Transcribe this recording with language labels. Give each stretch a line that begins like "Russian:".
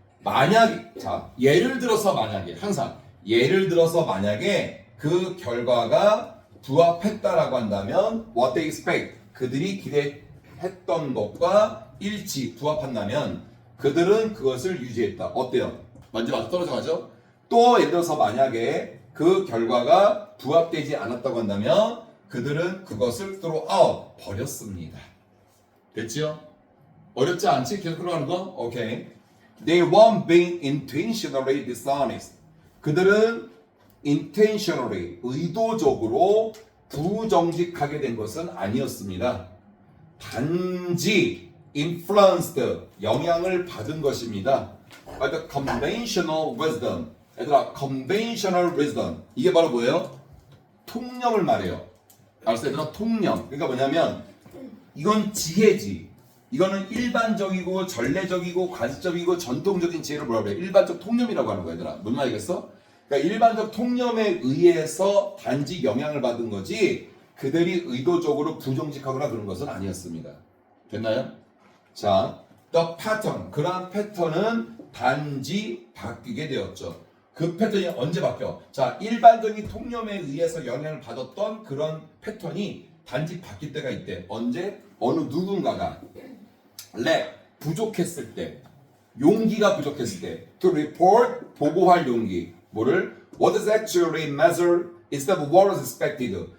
Korean: 만약에 자 예를 들어서 만약에 항상 예를 들어서 만약에 그 결과가 부합했다라고 한다면 what they expect 그들이 기대했던 것과 부합한다면 그들은 그것을 유지했다. 어때요? 완전 맞아 떨어져 가죠? 또 예를 들어서 만약에 그 결과가 부합되지 않았다고 한다면 그들은 그것을 throw out 버렸습니다. 됐지요? 어렵지 않지? 계속 흘러가는 거? 오케이.
English: They weren't being intentionally dishonest.
Korean: 그들은 intentionally 의도적으로 부정직하게 된 것은 아니었습니다. 단지 influenced 영향을 받은 것입니다.
English: By the conventional wisdom.
Korean: 얘들아, conventional wisdom 이게 바로 뭐예요? 통념을 말해요. 알았어, 얘들아, 통념. 그러니까 뭐냐면 이건 지혜지. 이거는 일반적이고 전례적이고 관습적이고 전통적인 지혜를 뭐라고 그래? 일반적 통념이라고 하는 거야, 얘들아. 뭔 말이겠어? 그러니까 일반적 통념에 의해서 단지 영향을 받은 거지 그들이 의도적으로 부정직하거나 그런 것은 아니었습니다. 됐나요? 자, the pattern. 그러한 패턴은 단지 바뀌게 되었죠. 그 패턴이 언제 바뀌어? 자, 일반적인 통념에 의해서 영향을 받았던 그런 패턴이 단지 바뀔 때가 있대. 언제? 어느 누군가가 부족했을 때, 용기가 부족했을 때, to report, 보고할 용기. 뭐를?
English: What is actually measured instead of what was expected.